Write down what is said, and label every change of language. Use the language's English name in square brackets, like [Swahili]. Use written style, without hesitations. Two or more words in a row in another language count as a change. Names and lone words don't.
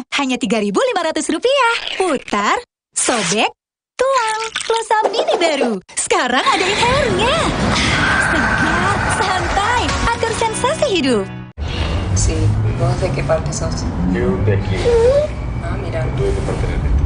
[Indonesian] hanya Rp3.500. Putar, sobek, tuang. Plosa Mini baru. Sekarang ada inhalernya. Segar, santai, atur sensasi hidup. [Spanish] Sí, ¿vos de qué parte sos? Yo de aquí. Ah, mira. Yo de parte del norte.